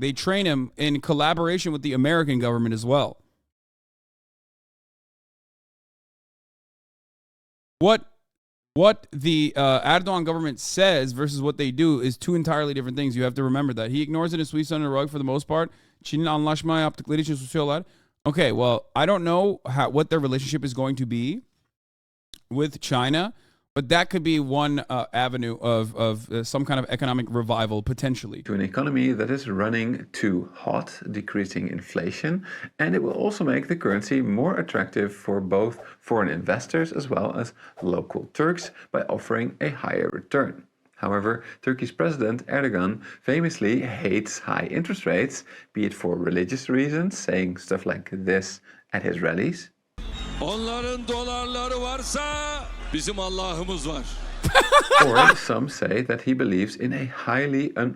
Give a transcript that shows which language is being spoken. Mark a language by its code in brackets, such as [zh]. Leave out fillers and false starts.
[en] They train him in collaboration with the American government as well. What the Erdogan government says versus what they do is two entirely different things. You have to remember that. He ignores it and sweeps under the rug for the most part. [tr] Çin'in anlaşma yaptıkları için susuyorlar. [en] Okay, well, I don't know what their relationship is going to be with China. But that could be one avenue of some kind of economic revival, potentially. To an economy that is running too hot, decreasing inflation, and it will also make the currency more attractive for both foreign investors as well as local Turks by offering a higher return. However, Turkey's president Erdogan famously hates high interest rates, be it for religious reasons, saying stuff like this at his rallies. [tr] Onların dolarları varsa bizim Allah'ımız var. [en] Or some say that he believes in a highly